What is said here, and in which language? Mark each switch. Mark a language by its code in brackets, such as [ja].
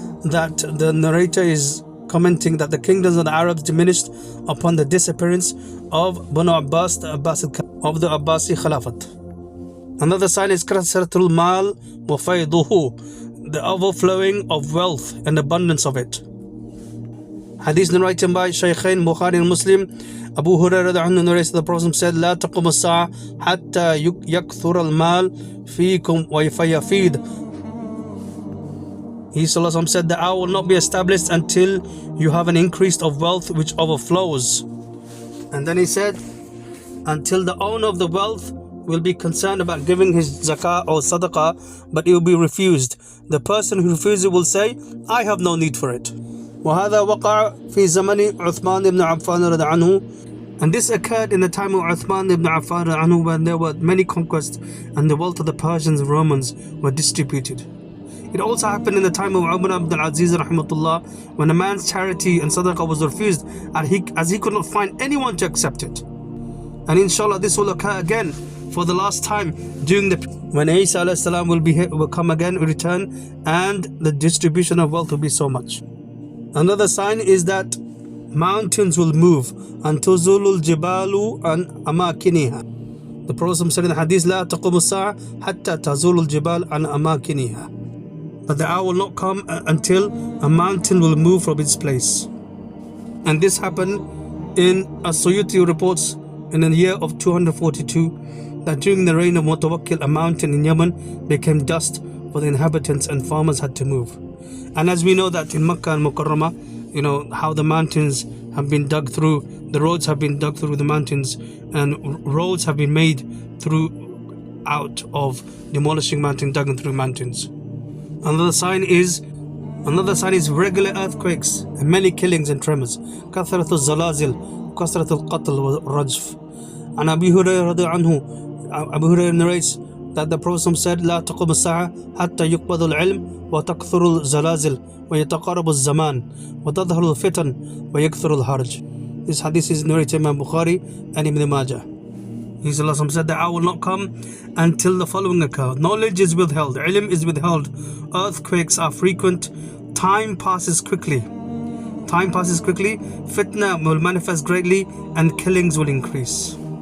[en] That the narrator is commenting that the kingdoms of the Arabs diminished upon the disappearance of Banu Abbas, of the Abbasi Khilafat. Another sign is [ar] kasratul mal wa fayduhu, [en] the overflowing of wealth and abundance of it. Hadith narrated by Shaykhain Bukhari and Muslim. Abu Hurairah narrates the Prophet said, [ar] لا تقوم الساعة حتى يكثر المال فيكم ويفيد. [en] He said that I will not be established until you have an increase of wealth which overflows. And then he said, until the owner of the wealth will be concerned about giving his zakah or sadaqah, but it will be refused. The person who refuses will say, I have no need for it. [ar] وهذا وقع في زمن عثمان بن عفان رضي عنه. [en] And this occurred in the time of Uthman ibn Affan [ar] رضي عنه, [en] when there were many conquests and the wealth of the Persians and Romans were distributed. It also happened in the time of Umar ibn al-Aziz rahmatullah, when a man's charity and sadaqah was refused as he could not find anyone to accept it. And inshallah this will occur again for the last time during when Isa alayhi salam will come again, return, and the distribution of wealth will be so much. Another sign is that mountains will move until [ar] zulul jibalu an amakiniha. [en] The Prophet said in the hadith, [ar] لا تقوم الساعة حتى تزول الجبال عن أماكنها. [en] But the hour will not come until a mountain will move from its place. And this happened in As-Suyuti reports in the year of 242 that during the reign of Mutawakkil, a mountain in Yemen became dust for the inhabitants and farmers had to move. And as we know that in Makkah and Mukarramah, how the mountains have been dug through, the roads have been dug through the mountains, and roads have been made out of demolishing mountains, dug through mountains. Another sign is regular earthquakes and many killings and tremors. [ar] كثرة الزلازل كثرة القتل والرجف. [en] And Abu Hurairah narrates that the Prophet said, [ar] لا تقوم الساعة حتى يقبض العلم وتكثر الزلازل ويتقارب الزمان وتظهر الفتن ويكثر الحرج. [en] This hadith is narrated by Bukhari and Ibn Majah. He said, the hour will not come until the following occur. Knowledge is withheld, ilm is withheld, earthquakes are frequent, time passes quickly, fitna will manifest greatly, and killings will increase.